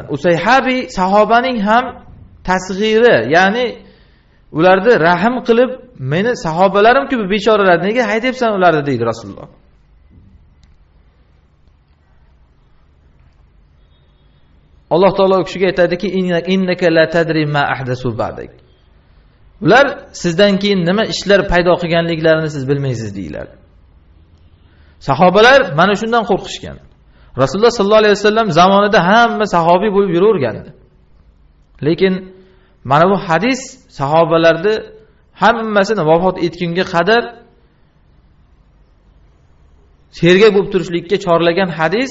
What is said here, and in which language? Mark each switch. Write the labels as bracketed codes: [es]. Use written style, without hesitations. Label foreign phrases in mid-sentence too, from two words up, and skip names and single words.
[uz] Usayhabi sahobaning ham tasg'iri, ya'ni ularni rahim qilib, meni sahobalarim-ku bu bechoralar, nega haydayapsan ularni deydi Rasululloh. Alloh taolo u kishiga aytadiki, [ar] إنك لا تدري ما أحدثوا بعدك. [uz] Ular sizdan keyin nima ishlar paydo qilganliklarini siz bilmaysiz deydilar. Sahobalar mana shundan qo'rqishgan. Rasululloh [ar] صلى الله عليه وسلم [uz] zamonida hamma sahobiy bo'lib yuravergandi. Lekin mana bu hadis sahobalarni hammasini vafot etgunga qadar sergak bo'lib turishlikka chorlagan hadis.